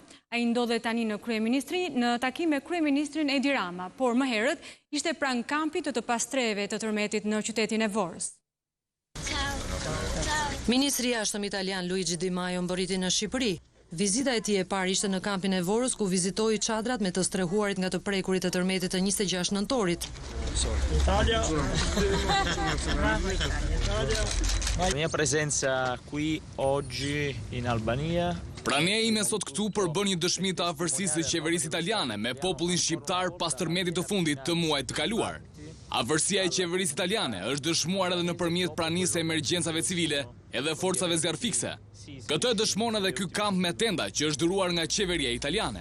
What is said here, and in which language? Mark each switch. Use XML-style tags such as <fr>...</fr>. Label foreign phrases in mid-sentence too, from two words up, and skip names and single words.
<sq>Ai ndodhet tani në kryeministri në takim me kryeministrin Edi Rama, por më herët ishte pranë kampit të pastreve të tërmetit në qytetin e Vorës. Ministri i jashtëm italian Luigi Di Maio mbërriti në Shqipëri. Vizita e tij e parë ishte në kampin e Vorës, ku vizitoi çadrat me të strehuarit nga të prekurit të tërmetit të 26 nëntorit.</sq> <it>La mia presenza qui oggi in Albania.</it> <sq>Prania ime sot këtu përbën një dëshmi të afërsisë së qeverisë italiane me popullin shqiptar pas tërmetit të fundit të muajit të kaluar. Afërsia e qeverisë italiane është dëshmuar edhe nëpërmjet pranisë së emergjencave civile edhe forcave zjarfikse. Këtë e dëshmon edhe ky kamp me tenda që është dhuruar nga qeveria italiane.</sq>